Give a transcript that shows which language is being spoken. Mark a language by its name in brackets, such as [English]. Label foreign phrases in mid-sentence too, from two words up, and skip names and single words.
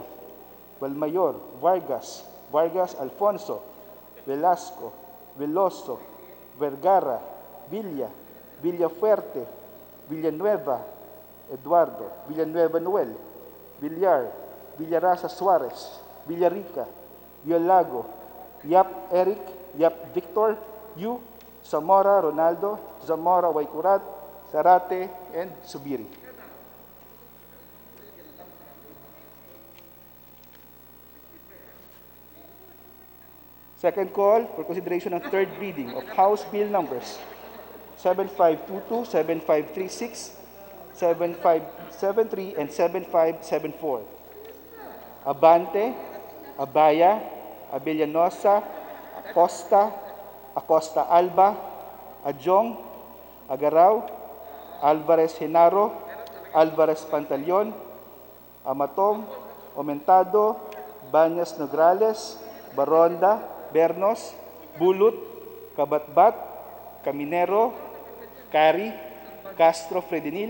[English] Valmayor, Vargas, Vargas Alfonso, Velasco, Veloso, Vergara, Villa, Villafuerte, Villanueva, Eduardo, Villanueva Noel, Villar, Villarasa Suarez, Villarica, Violago, Yap Eric, Yap Victor, Yu, Zamora Ronaldo, Zamora Waikurat, Sarate, and Subiri. Second call for consideration of third reading of House Bill numbers 7522, 7536, 7573, and 7574. Abante, Abaya, Abellanosa, Acosta Alba, Adjong, Agaraw, Alvarez Genaro, Alvarez Pantaleon, Amatong, Aumentado, Banyas Nograles, Baronda, Bernos, Bulut, Kabatbat, Caminero, Cari, Castro Fredinil,